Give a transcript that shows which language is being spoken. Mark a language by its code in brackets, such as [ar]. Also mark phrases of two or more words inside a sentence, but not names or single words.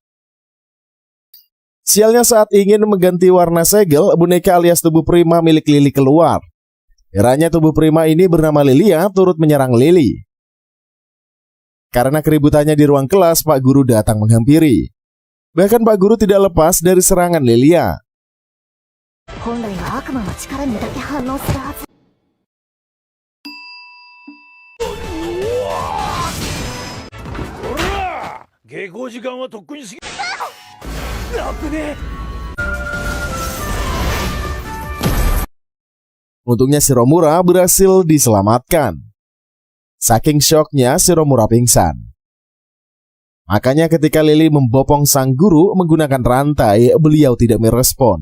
[id] Sialnya saat ingin mengganti warna segel, boneka alias tubuh prima milik Lily keluar. Kiranya tubuh prima ini bernama Lilia turut menyerang Lily. Karena keributannya di ruang kelas, Pak Guru datang menghampiri. Bahkan Pak Guru tidak lepas dari serangan Lilia. [ja] 本来は悪魔の力にだけ反応するはず。下校時間はとっくに過ぎ。危ねえ。 [id] Untungnya Shiromura berhasil diselamatkan. Saking syoknya Shiromura pingsan. Makanya ketika Lily membopong sang guru menggunakan rantai, beliau tidak merespon.